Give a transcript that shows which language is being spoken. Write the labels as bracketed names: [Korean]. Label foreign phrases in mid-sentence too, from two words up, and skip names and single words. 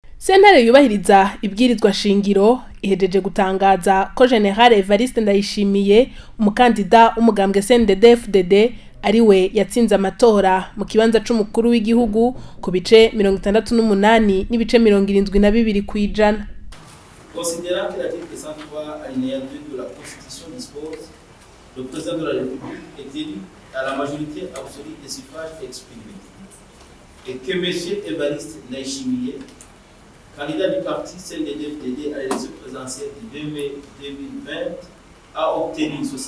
[Rundi] Sentare yubahiriza ibwirizwa shingiro ihejeje gutangaza ko General Evariste Ndayishimiye umukandida umugambwe CNDD-FDD ariwe yatsinze amatora mu kibanza c'umukuru w'igihugu ku bice 68 n'ibice 72 kwijana. [French] Considérant que l'article 103 alinéa 2 de la Constitution dispose, le président de la République est élu à la majorité absolue des suffrages exprimés, et que M. Evariste Ndayishimiye, candidat du parti CNDD-FDD à l'élection présidentielle du 2 mai 2020, a obtenu